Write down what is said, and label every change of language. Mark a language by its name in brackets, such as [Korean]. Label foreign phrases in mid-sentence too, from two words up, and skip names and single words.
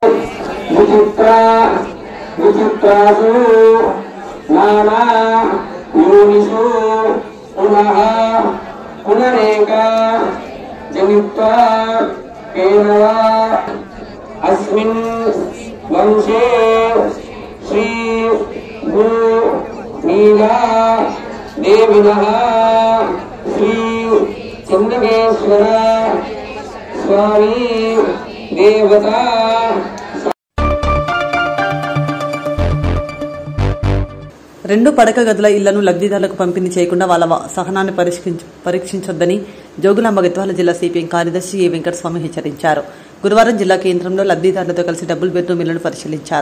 [Sanskrit] विचित्रासु नाना योनिषु पुनः पुनरेका जनित्वा केनवा अस्मिन् वंशे श्री भू नीला देविनः श्री चन्द्रकेश्वर स्वामी देवता [Telugu] రెండు పడక గదుల ఇళ్లను లబ్ధిదారులకు పంపిణీ చేయకుండా వాళ్ళ సహనాన్ని పరీక్షించొద్దని జోగులాంబ గద్వాల జిల్లా సిపిఎం కార్యదర్శి ఏ వెంకటస్వామి హెచ్చరించారు. గురువారం జిల్లా కేంద్రంలో లబ్ధిదారులతో కలిసి [English] double bedroom [Telugu] ఇళ్లను పరిశీలించారు.